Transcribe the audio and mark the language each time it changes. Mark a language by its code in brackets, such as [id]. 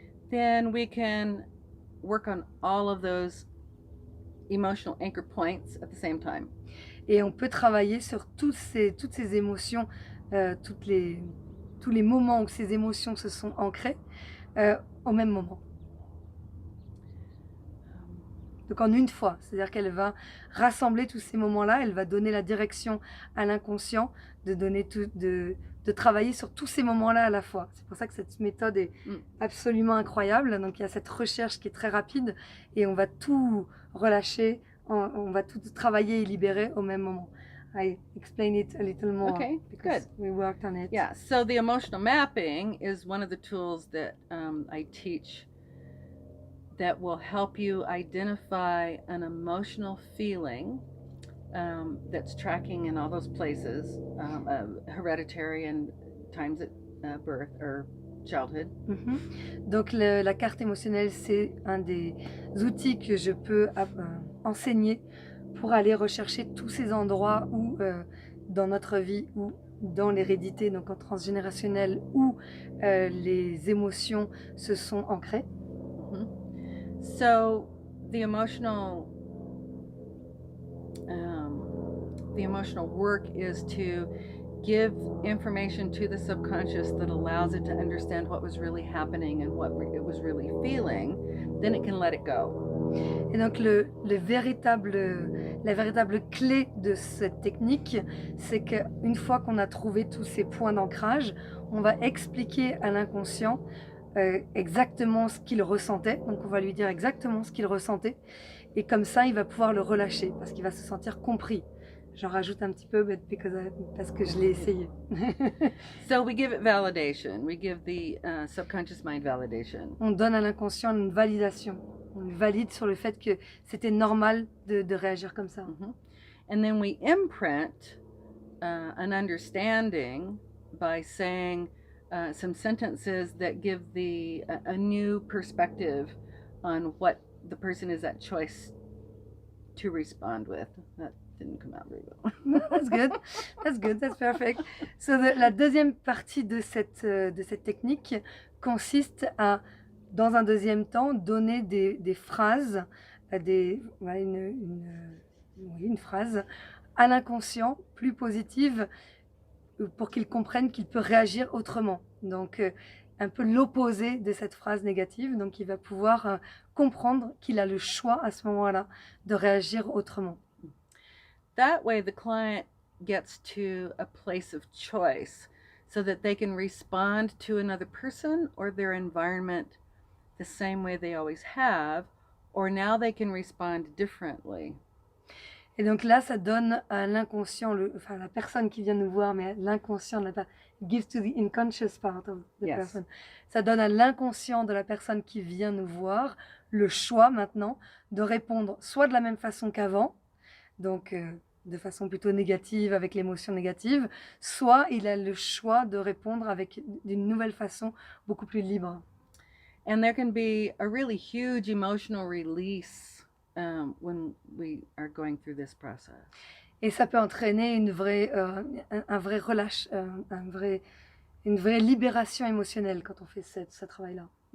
[en] Then we can work on all of those emotional anchor points at the same time. [fr] Et on peut travailler sur toutes ces émotions, tous les moments où ces émotions se sont ancrées au même moment. Donc en une fois, c'est-à-dire qu'elle va rassembler tous ces moments-là, elle va donner la direction à l'inconscient, de travailler sur tous ces moments-là à la fois. C'est pour ça que cette méthode est absolument incroyable. Donc il y a cette recherche qui est très rapide et on va tout relâcher, on va tout travailler et libérer au même moment. [en] I explain it a little more because we worked on it. Yeah, so the emotional mapping is one of the tools that I teach that will help you identify an emotional feeling that's tracking in all those places, hereditary and times at birth or childhood. [fr] Donc la carte émotionnelle, c'est un des outils que je peux enseigner pour aller rechercher tous ces endroits où dans notre vie ou dans l'hérédité, donc en transgénérationnel, où les émotions se sont ancrées. [en] So the emotional work is to give information to the subconscious that allows it to understand what was really happening and what it was really feeling. Then it can let it go. [fr] Et donc la véritable clé de cette technique, c'est qu'une fois qu'on a trouvé tous ces points d'ancrage, on va expliquer à l'inconscient exactement ce qu'il ressentait. Donc on va lui dire exactement ce qu'il ressentait. Et comme ça, il va pouvoir le relâcher parce qu'il va se sentir compris. J'en rajoute un petit peu parce que je l'ai essayé. [en] So we give it validation. We give the subconscious mind validation. [fr] On donne à l'inconscient une validation. On le valide sur le fait que c'était normal de réagir comme ça. [en] And then we imprint an understanding by saying some sentences that give a new perspective on what the person is at choice to respond with. That didn't come out very well. No, that's good. That's good. That's perfect. [fr] So la deuxième partie de cette technique consiste à, dans un deuxième temps, donner des phrases, une phrase à l'inconscient plus positive pour qu'il comprenne qu'il peut réagir autrement. Donc, un peu l'opposé de cette phrase négative. Donc, il va pouvoir comprendre qu'il a le choix à ce moment-là de réagir autrement. [en] That way, the client gets to a place of choice so that they can respond to another person or their environment the same way they always have, or now they can respond differently. [fr] Et donc là, ça donne à l'inconscient, enfin la personne qui vient nous voir, mais l'inconscient, [en] gives to the unconscious part of the person. [fr] Ça donne à l'inconscient de la personne qui vient nous voir le choix maintenant de répondre soit de la même façon qu'avant, donc de façon plutôt négative avec l'émotion négative, soit il a le choix de répondre d'une nouvelle façon beaucoup plus libre. [en] And there can be a really huge emotional release when we are going through this process. [fr] Et ça peut entraîner un vrai relâche, une vraie libération émotionnelle quand on fait ce travail-là.